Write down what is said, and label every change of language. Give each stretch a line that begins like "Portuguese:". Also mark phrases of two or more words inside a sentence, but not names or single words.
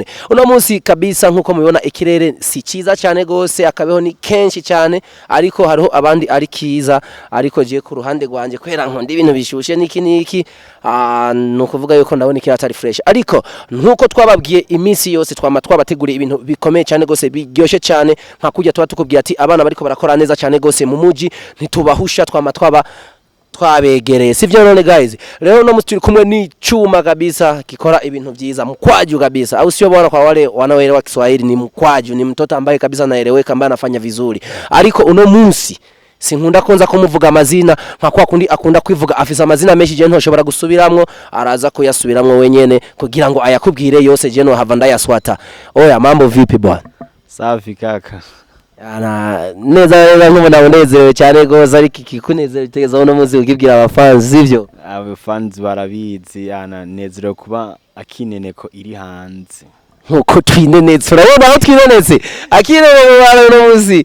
Rundi: Uno munsi kabisa nkuko mubibona ikirere si ciza cyane gose, akabeho ni kenshi cyane, ariko hariho abandi ari kiza, ariko je ku ruhande rwanje kwera nkonde ibintu bishushe niki no kuvuga yuko ndabona ikirere atari fresh. Ariko nkuko twababwiye iminsi yose twabateguriye ibintu bikomeye cyane gose biryoshe cyane, nka kujya tukubwira ati abana bariko barakora neza cyane gose mu muji, ntitubahusha twabegereye sivyo none guys. Rero no musturi kumwe ni chuma kabisa kikora ibintu byiza,
Swahili: mkwaju kabisa, au sio bwana? Kwa wale wanaoelewa Kiswahili ni mkwaju, ni mtoto ambaye kabisa naeleweka, ambaye anafanya vizuri.
Rundi: Ariko uno munsi sinkunda konza kumuvuga amazina, nka kwa kundi akunda kwivuga afisa amazina menshi, je ntoshobora gusubiramwo, araza ko yasubiramwo wenyene kugira ngo ayakubwire yose, je no hava ndayaswata. Oya,
Swahili: mambo vipi bwana? Safi kaka.
Rundi: Neza nk'umuntu anezerewe cyane gose, ariko ikikunezereza uno munsi ukibwira abafans sivyo? Abafans barabizi, nezerewe kuba akineneko iri hanze. Nkuko twinenetse, urabona aho twinenetse akineneko bana uno munsi.